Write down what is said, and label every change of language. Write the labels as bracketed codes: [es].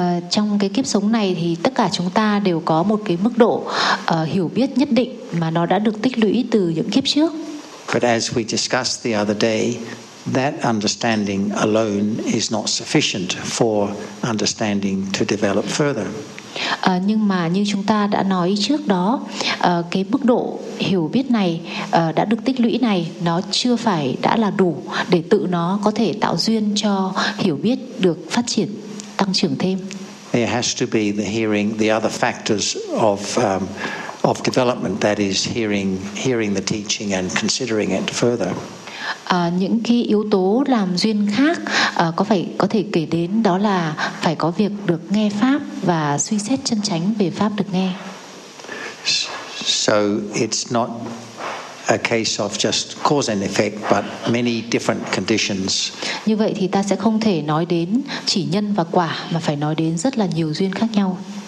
[vi] Trong cái kiếp sống này thì tất cả chúng ta đều có một cái mức độ hiểu biết nhất định mà nó đã được tích lũy từ những kiếp trước. [en] But as we discussed the other day, that understanding alone is not sufficient for understanding to develop further. [vi] Nhưng mà như chúng ta đã nói trước đó, cái mức độ hiểu biết này đã được tích lũy này, nó chưa phải đã là đủ để tự nó có thể tạo duyên cho hiểu biết được phát triển, tăng trưởng thêm. [en] There has to be the hearing, the other factors of development, that is hearing the teaching and considering it further. [vi] Những cái yếu tố làm duyên khác có thể kể đến đó là phải có việc được nghe pháp và suy xét chân chánh về pháp được nghe. [en] So it's not a case of just cause and effect, but many different conditions. [vi] Như vậy thì ta sẽ không thể nói đến chỉ nhân và quả mà phải nói đến rất là nhiều duyên khác nhau.